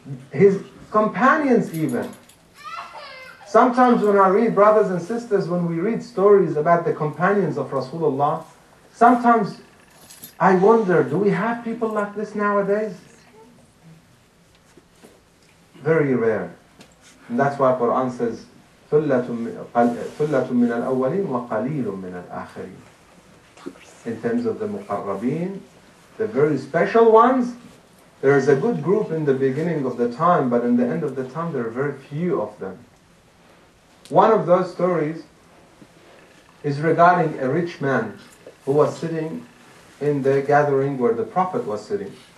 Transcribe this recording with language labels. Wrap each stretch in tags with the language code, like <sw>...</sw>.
<en>His companions even. Sometimes when I read, brothers and sisters, when we read stories about the companions of Rasulullah, sometimes I wonder, do we have people like this nowadays? Very rare. And that's why Quran says,</en> <ar>ثُلَّةٌ مِّنَ الْأَوَّلِينَ وَقَلِيلٌ مِّنَ الْآخِرِينَ.</ar> <en>In terms of the muqarrabeen, the very special ones, there is a good group in the beginning of the time, but in the end of the time there are very few of them. One of those stories is regarding a rich man who was sitting in the gathering where the Prophet was sitting.</en>